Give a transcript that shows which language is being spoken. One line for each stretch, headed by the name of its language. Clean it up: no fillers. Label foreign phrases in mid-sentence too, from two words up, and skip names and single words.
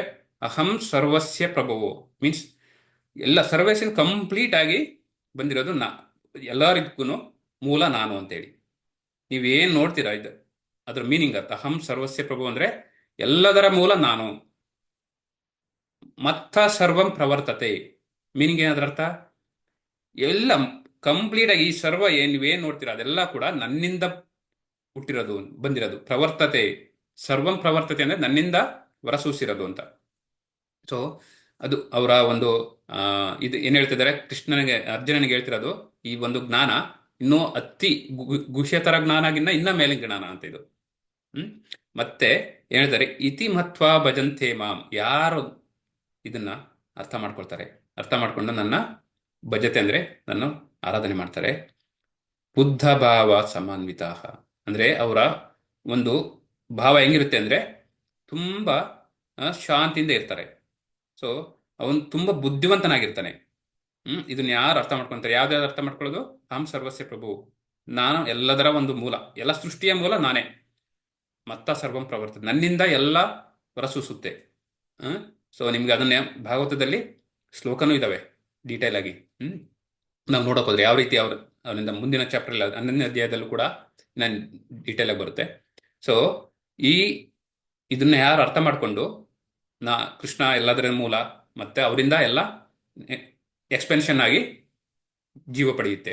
Sanskrit: ಅಹಂ ಸರ್ವಸ್ಯ ಪ್ರಭವೋ
Kannada: ಮೀನ್ಸ್ ಎಲ್ಲ ಸರ್ವಸ್ಯ ಕಂಪ್ಲೀಟ್ ಆಗಿ ಬಂದಿರೋದು ಎಲ್ಲರಿಗೂ ಮೂಲ ನಾನು ಅಂತೇಳಿ. ನೀವೇನು ನೋಡ್ತೀರಾ ಇದು ಅದ್ರ ಮೀನಿಂಗ್ ಅರ್ಥ.
Sanskrit: ಅಹಂ ಸರ್ವಸ್ಯ ಪ್ರಭು
Kannada: ಅಂದ್ರೆ ಎಲ್ಲದರ ಮೂಲ ನಾನು.
Sanskrit: ಮತ್ತ ಸರ್ವಂ ಪ್ರವರ್ತತೆ
Kannada: ಮೀನಿಂಗ್ ಏನಾದ್ರ ಅರ್ಥ? ಎಲ್ಲ ಕಂಪ್ಲೀಟ್ ಆಗಿ ಈ ಸರ್ವ ನೀವೇನ್ ನೋಡ್ತೀರಾ ಅದೆಲ್ಲ ಕೂಡ ನನ್ನಿಂದ ಹುಟ್ಟಿರೋದು, ಬಂದಿರೋದು.
Sanskrit: ಪ್ರವರ್ತತೆ, ಸರ್ವಂ ಪ್ರವರ್ತತೆ
Kannada: ಅಂದ್ರೆ ನನ್ನಿಂದ ಹೊರಸೂಸಿರೋದು ಅಂತ. ಸೊ ಅದು ಅವರ ಒಂದು ಇದು ಏನ್ ಹೇಳ್ತಿದ್ದಾರೆ, ಅರ್ಜುನನಿಗೆ ಹೇಳ್ತಿರೋದು ಈ ಒಂದು ಜ್ಞಾನ ಇನ್ನೂ ಅತಿ ಗುಹ್ಯತರ ಜ್ಞಾನಗಿನ್ನ ಇನ್ನ ಮೇಲಿನ ಜ್ಞಾನ ಅಂತ ಇದು. ಮತ್ತೆ ಏನ್ ಹೇಳ್ತಾರೆ?
Sanskrit: ಇತಿ ಮತ್ವಾ ಭಜಂತೆ ಮಾಂ.
Kannada: ಯಾರು ಇದನ್ನ ಅರ್ಥ ಮಾಡ್ಕೊಳ್ತಾರೆ, ಅರ್ಥ ಮಾಡ್ಕೊಂಡು ನನ್ನ ಭಜತೆ ಅಂದ್ರೆ ನನ್ನ ಆರಾಧನೆ ಮಾಡ್ತಾರೆ,
Sanskrit: ಬುದ್ಧ ಭಾವ ಸಮಾನ್ವಿತ
Kannada: ಅಂದ್ರೆ ಅವರ ಒಂದು ಭಾವ ಹೆಂಗಿರುತ್ತೆ ಅಂದ್ರೆ ತುಂಬಾ ಶಾಂತಿಯಿಂದ ಇರ್ತಾರೆ. ಸೊ ಅವನು ತುಂಬಾ ಬುದ್ಧಿವಂತನಾಗಿರ್ತಾನೆ. ಇದನ್ನ ಯಾರು ಅರ್ಥ ಮಾಡ್ಕೊಂತಾರೆ? ಯಾವ್ದಾದ್ರು ಅರ್ಥ ಮಾಡ್ಕೊಳ್ಳೋದು?
Sanskrit: ಅಹಂ ಸರ್ವಸ್ಯ ಪ್ರಭು,
Kannada: ನಾನು ಎಲ್ಲದರ ಒಂದು ಮೂಲ, ಎಲ್ಲ ಸೃಷ್ಟಿಯ ಮೂಲ ನಾನೇ.
Sanskrit: ಮತ್ತ ಸರ್ವಂ ಪ್ರವರ್ತತೆ,
Kannada: ನನ್ನಿಂದ ಎಲ್ಲ ಹೊರಸೂಸುತ್ತೆ. ಸೊ ನಿಮ್ಗೆ ಅದನ್ನೇ ಭಾಗವತದಲ್ಲಿ ಶ್ಲೋಕನೂ ಇದಾವೆ ಡೀಟೇಲ್ ಆಗಿ. ನಾವು ನೋಡಕ್ ಹೋದ್ರೆ ಯಾವ ರೀತಿ ಅವರಿಂದ ಮುಂದಿನ ಚಾಪ್ಟರ್ 11ನೇ ಅಧ್ಯಾಯದಲ್ಲೂ ಕೂಡ ನಾನು ಡೀಟೇಲ್ ಆಗಿ ಬರುತ್ತೆ. ಸೊ ಇದನ್ನ ಯಾರು ಅರ್ಥ ಮಾಡ್ಕೊಂಡು ಕೃಷ್ಣ ಎಲ್ಲದರ ಮೂಲ ಮತ್ತೆ ಅವರಿಂದ ಎಲ್ಲ ಎಕ್ಸ್ಪೆನ್ಷನ್ ಆಗಿ ಜೀವ ಪಡೆಯುತ್ತೆ.